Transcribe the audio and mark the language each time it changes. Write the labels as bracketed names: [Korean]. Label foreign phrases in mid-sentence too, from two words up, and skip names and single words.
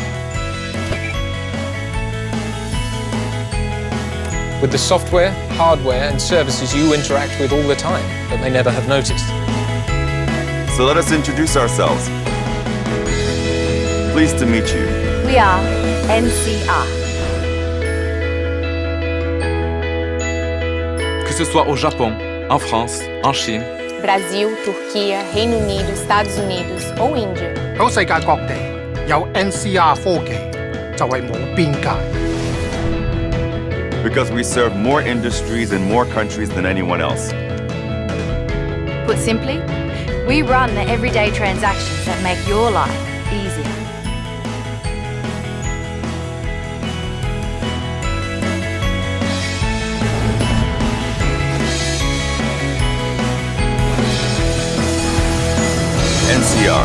[English] With the software, hardware and services you interact with all the time that they never have noticed. So let us introduce ourselves. Pleased to meet you. We are NCR. [French] Que ce soit au Japon, en France, en Chine, [Portuguese] Brasil, Turquia, Reino Unido, Estados Unidos ou Índia. [Cantonese] 喺世界各地有 NCR 科技就係冇邊界。 [English] Because we serve more industries in more countries than anyone else. Put simply, we run the everyday transactions that make your life easier. NCR.